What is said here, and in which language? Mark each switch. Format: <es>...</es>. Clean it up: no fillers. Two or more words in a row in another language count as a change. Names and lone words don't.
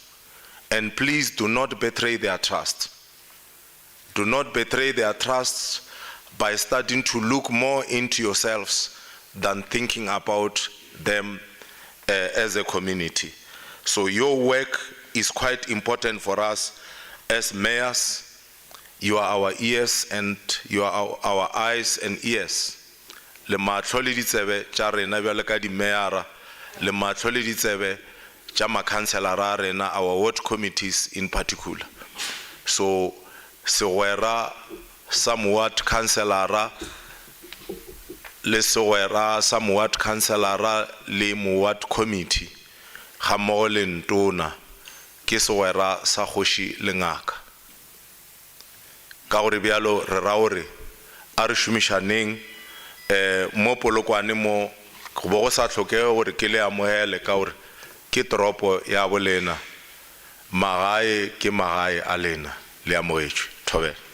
<en>And please do not betray their trust. Do not betray their trust by starting to look more into yourselves than thinking about them as a community. So your work is quite important for us as mayors. You are our ears and you are our eyes and ears.</en> <nso>Le matlho le ditsebe tša rena bjale ka di mayora, le matlho le ditsebe tša makhanselara a rena,</nso> <en>our ward committees in particular.</en> <nso>So segwera sa</nso> <en>ward councilora</en> <nso>le segwera sa</nso> <en>ward councilora</en> <nso>le</nso> <en>ward committee</en> <nso>ga mmogo le ntona ke segwera sa kgoši le ngaka. Ka gore bjalo re ra gore a re šomišaneng mo Polokwane mo go bo go sa tlhokege gore ke le amohele ka gore ke toropo ya bolena magae ke magae a lena le amogetšwe thobela.</nso>